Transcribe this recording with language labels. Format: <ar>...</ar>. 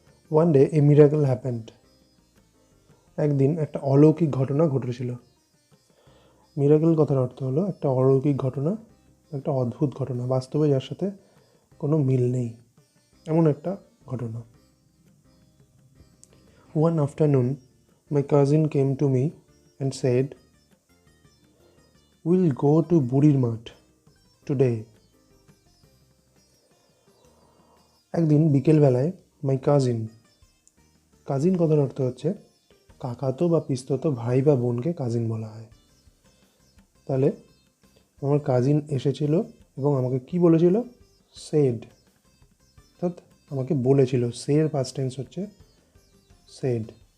<en>One day a miracle happened.</en> <bn>একদিন একটা অলৌকিক ঘটনা ঘটেছিল। মিরাকল কথার অর্থ হলো একটা অলৌকিক ঘটনা, একটা অদ্ভুত ঘটনা, বাস্তবে যার সাথে কোনো মিল নেই, এমন একটা ঘটনা।</bn> <en>One afternoon, my cousin came to me and said, "We'll go to Burir Math today."</en> <bn>একদিন বিকেলবেলায়</bn> <en>my cousin,</en> <bn>কাজিন কথার অর্থ হচ্ছে কাকাতো বা পিস্ততো ভাই বা বোনকে কাজিন বলা হয়। তাহলে আমার কাজিন এসেছিল এবং আমাকে কি বলেছিল? সেড, অর্থাৎ আমাকে বলেছিল। সের পাস্ট টেন্স হচ্ছে সেড।</bn>